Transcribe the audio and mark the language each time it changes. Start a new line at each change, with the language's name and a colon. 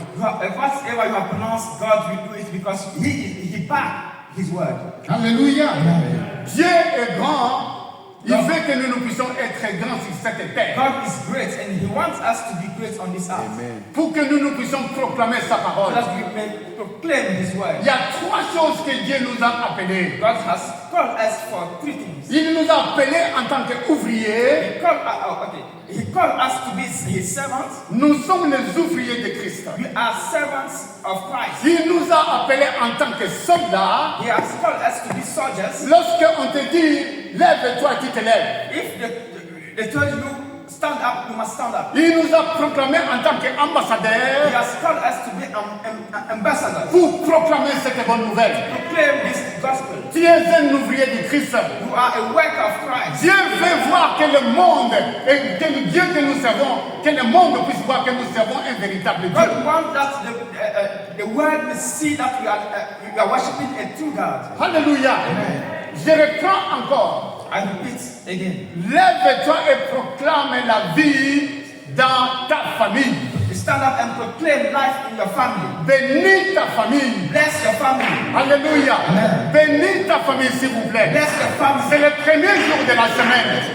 English: Whatever you have pronounced, God will do it because He backed His word.
French: Alléluia. Dieu est grand. Il veut que nous puissions être grands sur cette terre.
English: God is great and He wants us to be great on this earth.
French: Pour que nous puissions proclamer sa
English: So
French: parole.
English: that we may proclaim His word.
French: Il y a trois choses que Dieu nous a appelés.
English: God has called us for three things.
French: Il nous a appelés en tant qu'ouvriers.
English: He called us to be His servants.
French: Nous sommes les ouvriers de Christ.
English: We are servants of Christ.
French: Il nous a appelés en tant que soldats.
English: He has called us to be soldiers.
French: Lorsqu'on te dit, lève-toi, tu te lèves.
English: If they told you, stand up, you must stand up.
French: Il nous a proclamés en tant
English: He
French: qu'ambassadeurs
English: has called us to be ambassadors.
French: pour proclamer cette bonne nouvelle.
English: Proclaim this gospel.
French: Tu es un ouvrier de Christ.
English: You are a work of Christ.
French: Dieu veut voir que le monde, et que le Dieu que nous servons, que le monde puisse voir que nous servons un véritable Dieu.
English: God wants that the world will see that we are worshiping a true God.
French: Alléluia. Je reprends encore.
English: I repeat again.
French: Lève-toi et proclame la vie dans ta famille.
English: You stand up and proclaim life in your family.
French: Bénis ta famille.
English: Bless your family.
French: Alléluia. Bénis ta famille, s'il vous plaît.
English: Bless your family.
French: C'est le premier jour de la semaine.